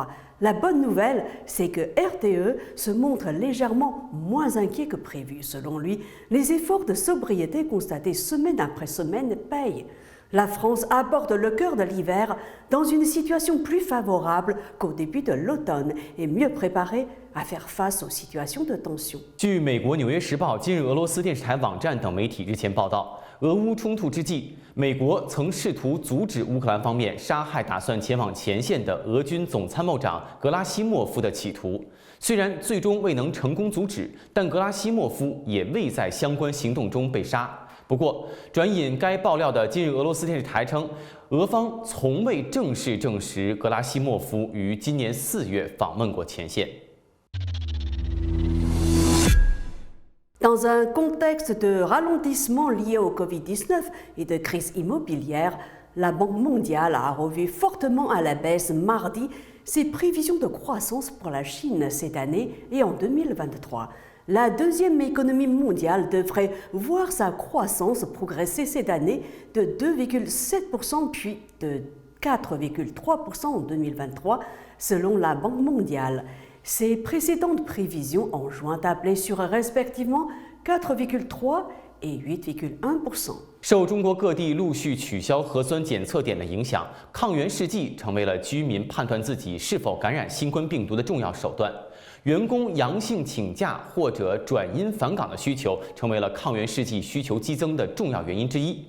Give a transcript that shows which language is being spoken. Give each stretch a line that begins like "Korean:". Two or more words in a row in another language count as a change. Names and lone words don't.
French: La bonne nouvelle, c'est que RTE se montre légèrement moins inquiet que prévu. Selon lui, les efforts de sobriété constatés semaine après semaine payent. La France aborde le cœur de l'hiver dans une situation plus favorable qu'au début de l'automne et mieux préparée à faire face aux situations de tension.
Chinese: 据美国《纽约时报》、今日俄罗斯电视台网站等媒体日前报道，俄乌冲突之际，美国曾试图阻止乌克兰方面杀害打算前往前线的俄军总参谋长格拉西莫夫的企图。虽然最终未能成功阻止，但格拉西莫夫也未在相关行动中被杀。不过，转引该爆料的今日俄罗斯电视台称，俄方从未正式证实格拉西莫夫于今年4月访问过前线。
French: Dans un contexte de ralentissement lié au Covid-19 et de crise immobilière, la Banque mondiale a revu fortement à la baisse mardi ses prévisions de croissance pour la Chine cette année et en 2023. La deuxième économie mondiale devrait voir sa croissance progresser cette année de 2,7% puis de 4,3% en 2023, selon la Banque mondiale. Ces précédentes prévisions en juin appelaient sur respectivement 4,3% et 8,1%。
Chinese: 受中国各地陆续取消核酸检测点的影响，抗原试剂成为了居民判断自己是否感染新冠病毒的重要手段。员工阳性请假或者转阴返岗的需求，成为了抗原试剂需求激增的重要原因之一。